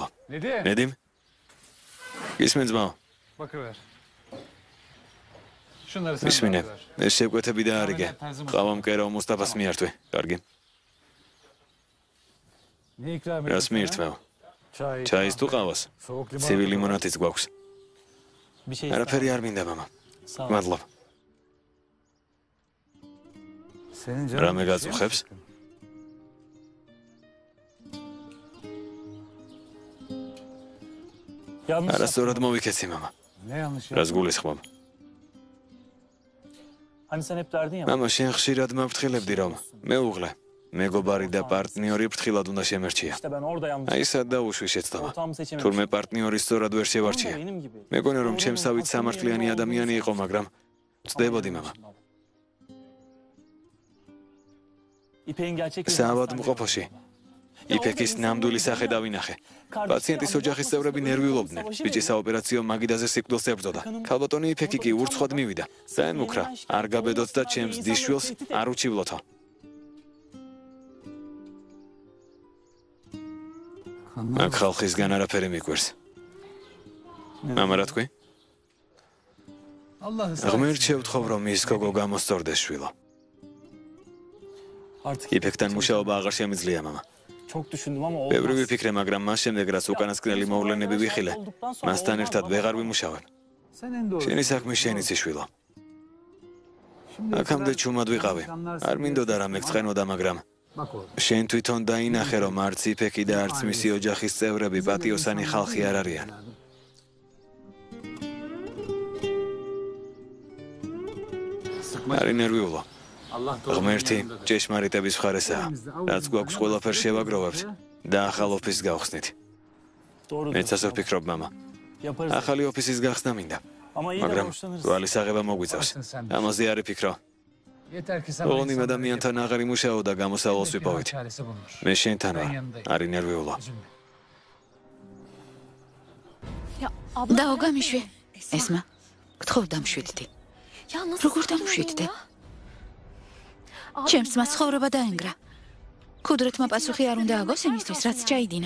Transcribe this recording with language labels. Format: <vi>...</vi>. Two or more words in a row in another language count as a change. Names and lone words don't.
<tr>Nedim?</tr> <ka>ნედიმ? ისმენ ძმაო,</ka> <tr>Bakıver. Şunları sen</tr> <ka>ისმინე.</ka> <tr>bakıver.</tr> <ka>ეს შეკვეთები და არიგე. ყავა მკერავ მუსტაფას მიართვე. კარგი.</ka> <tr>Ne ikram</tr> <ka>რას</ka> <tr>edeyim</tr> <ka>მიირთმევ?</ka> <tr>Çay.</tr> <ka>ჩაის თუ ყავას?</ka> <tr>Soğuk limon.</tr> <ka>ცივი ლიმონადიც გვაქვს.</ka> <tr>Bir şey</tr> <ka>არაფერი არ მინდა მამა.</ka> <tr>Sağ ol.</tr> <ka>მადლობ.</ka> <tr>Senin canın</tr> <ka>რამე</ka> <tr>bir şey</tr> <ka>გაწუხებს?</ka> <tr>mi? Yanlış</tr> <ka>არასწორად მოვიქეცი მამა.</ka> <tr>Ne yanlış</tr> <ka>რას</ka> <tr>yaptın?</tr> <ka>გულისხმობ?</ka> <tr>Hani sen hep derdin ya.</tr> <ka>მამა, შენ ხშირად მაფრთხილებდი რომ მეუღლე, მეგობარი და პარტნიორი ფრთხილად უნდა შემერჩია.</ka> <tr>İşte ben orada yanlış.</tr> <ka>აი სად დაუშვი შეცდომა.</ka> <tr>Ortağımı seçemedim.</tr> <ka>თურმე პარტნიორი სწორად ვერ</ka> <tr>Ama</tr> <ka>შევარჩია.</ka> <tr>benim gibi.</tr> <ka>მეგონა რომ ჩემსავით სამართლიანი ადამიანი იყო, მაგრამ ვწდებოდი მამა. İpek'in gerçek yüzünü საავადმყოფოში იფეკის ნამდვილი სახე დავინახე. პაციენტის ოჯახის წევრები ნერვიულობდნენ. ბიჭი საოპერაციო მაგიდაზე სიკვდილს ებრძოდა. ქალბატონი იფეკი კი ურცხვად მივიდა. დაემუქრა. არ გაბედოთ და ჩემს დისშვილს არ უჩივლოთო. აქ ხალხისგან არაფერი მიგვერს. მამა, რა თქვი?</ka> <tr>Allah ıslah</tr> <ka>ღმერთს შევთხოვ რომ ის გოგო გამოსწორდეს შვილო.</ka> <tr>Artık</tr> <ka>იფეკთან მუშაობა აღარ შემიძლია მამა.</ka> <tr>çok düşündüm ama olmaz.</tr> <ka>ბევრი ვიფიქრე, მაგრამ მას შემდეგ რაც უკანასკნელი მოვლენები ვიხილე, მასთან ერთად ვეღარ ვიმუშავებ.</ka> <tr>Sen en doğru.</tr> <ka>შენი საქმე შენიც შვილო. აქამდე ჩუმად ვიყავი. არ მინდოდა რა მეგწყენოდა, მაგრამ</ka> <tr>Bak oğlum.</tr> <ka>შენ თვითონ დაინახე რომ არც იფეკი და არც მისი ოჯახის წევრები პატიოსანი ხალხი არ არიან. არის ნერვიულო.</ka> <tr>Allah doğru.</tr> <ka>ღმერთი ჭეშმარიტების მხარესაა. რაც გვაქვს ყველაფერს შევაგროვებთ და ახალ ოფისს გავხსნით.</ka> <tr>Doğru.</tr> <ka>მეც ასე ვფიქრობ, მამა.</ka> <tr>Yaparız.</tr> <ka>ახალი ოფისის გახსნა მინდა.</ka> <tr>Ama iyi de</tr> <ka>მაგრამ</ka> <tr>borçlanırız.</tr> <ka>თვალის აღება მოგვიწევს. ამაზე არ ვფიქრო.</ka> <tr>Yeter ki sana</tr> <ka>ოღონდ იმ</ka> <tr>insanlara</tr> <ka>ადამიანთან აღარ იმუშაო და გამოსავალს</ka> <tr>bir hal</tr> <ka>ვიპოვით.</ka> <tr>çaresi bulunur.</tr> <ka>მე შენთან</ka> <tr>Ben</tr> <ka>ვარ.</ka> <tr>yanındayım.</tr> <ka>არის ნერვიულო.</ka> <tr>Üzülme.</tr> <ka>დაო გამიშვი. ესმა, გთხოვ დამშვიდდი. როგორ დამშვიდდე? ჩემს მას ცხოვრება დაენგრა. კუდრეთმა პასუხი არ უნდა აგოს იმისთვის, რაც ჩაიდინა.</ka>